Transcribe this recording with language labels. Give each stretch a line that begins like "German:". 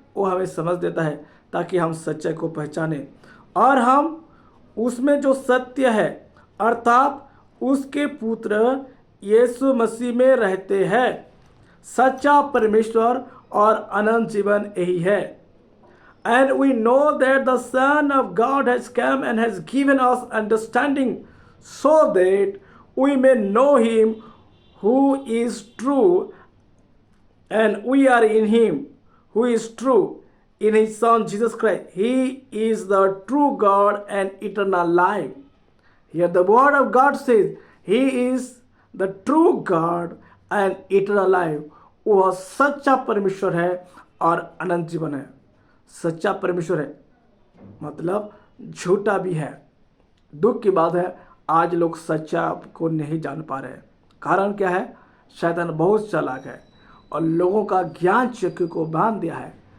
Hindi: वो हमें समझ देता है ताकि हम सच्चे को पहचाने और हम उसमें जो सत्य है अर्थात उसके पुत्र यीशु मसीह में रहते हैं। सच्चा परमेश्वर और अनंत जीवन यही है।
English: And we know that the Son of God has come and has given us understanding so that we may know him who is true, and we are in him who is true, in his Son Jesus Christ. He is the true God and eternal life. Here the word of God says, he is the true God and eternal life.
Hindi: वह सच्चा परमेश्वर है और अनंत जीवन है। सच्चा परमेश्वर है मतलब झूठा भी है। दुख की बात है आज लोग सच्चा को नहीं जान पा रहे हैं। कारण क्या है? शैतान बहुत चालाक है और लोगों का ज्ञान चक्र को बांध दिया है।